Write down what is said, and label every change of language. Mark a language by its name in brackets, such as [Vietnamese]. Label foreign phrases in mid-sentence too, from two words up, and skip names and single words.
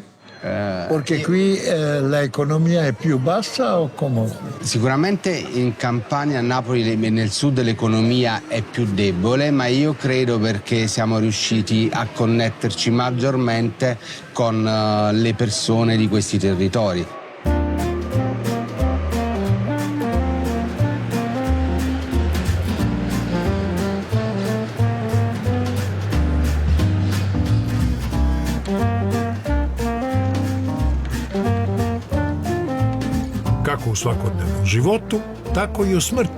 [Italian] Perché qui l'economia è più bassa o come? Sicuramente in Campania, a Napoli, nel sud l'economia è più debole, ma io credo perché siamo riusciti a connetterci maggiormente con le persone di questi territori. [Croatian] Kako u svakodnevnom životu, tako i u smrti.